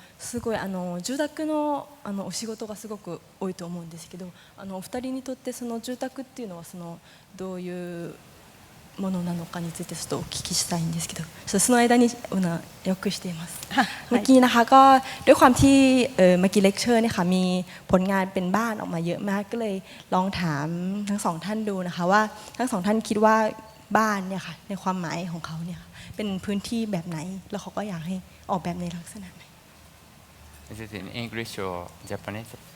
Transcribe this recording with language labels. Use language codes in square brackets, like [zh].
[ja] すごい住宅のお仕事がすごく多いと思うんですけど、お二人にとってその住宅っていうのはどういうものなのかについてちょっとお聞きしたいんですけどその間によくしています [th] เมื่อกี้นะคะก็ด้วยความที่เมื่อกี้เลคเชอร์เนี่ยค่ะมีผลงานเป็นบ้านออกมาเยอะมากก็เลยลองถามทั้งสองท่านดูนะคะว่าทั้งสองท่านคิดว่าบ้านเนี่ยค่ะในความหมายของเขาเนี่ยเป็นพื้นที่แบบไหนแล้วเขาก็อยากให้ออกแบบในลักษณะไหน [en] Is it in English or Japanese?